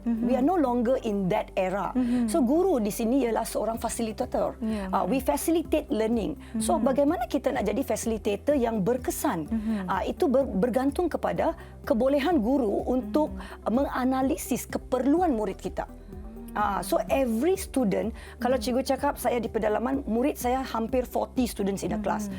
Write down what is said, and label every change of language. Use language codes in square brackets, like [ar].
[en] We are no longer in that era. [ms] So guru di sini ialah seorang fasilitator. [en] We facilitate learning. [ms] So bagaimana kita nak jadi facilitator yang berkesan? Itu bergantung kepada kebolehan guru untuk menganalisis keperluan murid kita. So every student, kalau cikgu cakap saya di pedalaman, murid saya hampir 40 students in a class.